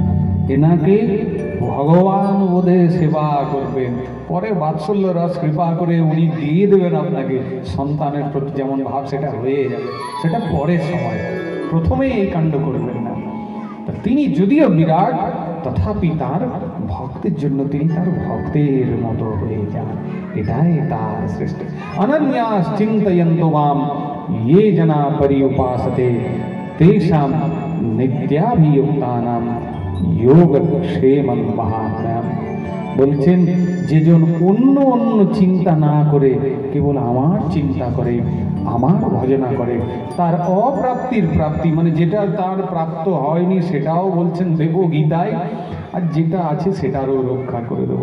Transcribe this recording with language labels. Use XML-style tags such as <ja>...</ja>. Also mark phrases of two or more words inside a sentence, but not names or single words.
<bn>এনাকে ভগবান বোধে সেবা করবেন, পরে বাৎসল্য রস কৃপা করে উনি দিয়ে দেবেন আপনাকে, সন্তানের প্রতি যেমন ভাব সেটা হয়ে যাবে, সেটা পরের সময়, প্রথমেই এই কাণ্ড করবেন না। তিনি যদিও বিরাট, তথাপি তার ভক্তের জন্য তিনি তার ভক্তের মতো হয়ে যান, এটাই তার শ্রেষ্ঠ।</bn> <sa>अनन्यास् चिन्तयन्त माम् ये जना पर्युपासते तेषां नित्याभियुक्तानां योगक्षेमं महात्म्यम।</sa> <bn>বলছেন যেজন অন্য অন্য চিন্তা না করে কেবল আমার চিন্তা করে, আমার ভজনা করে, তার অপ্রাপ্তির প্রাপ্তি, মানে যেটা তার প্রাপ্ত হয়নি সেটাও বলছেন দেব গীতায়, আর যেটা আছে সেটারও রক্ষা করে দেবো।</bn>